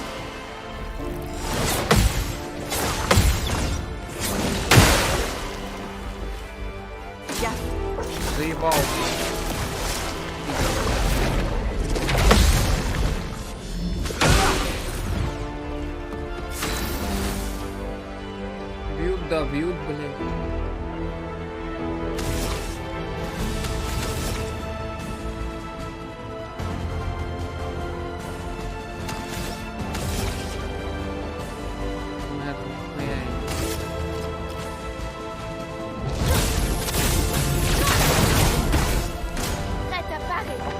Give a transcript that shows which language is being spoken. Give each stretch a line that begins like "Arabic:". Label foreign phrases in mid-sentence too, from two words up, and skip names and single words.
French: Gaffe.
Russian: Заебал. Бьют, да, бьют, блядь.
French: Prête à parer.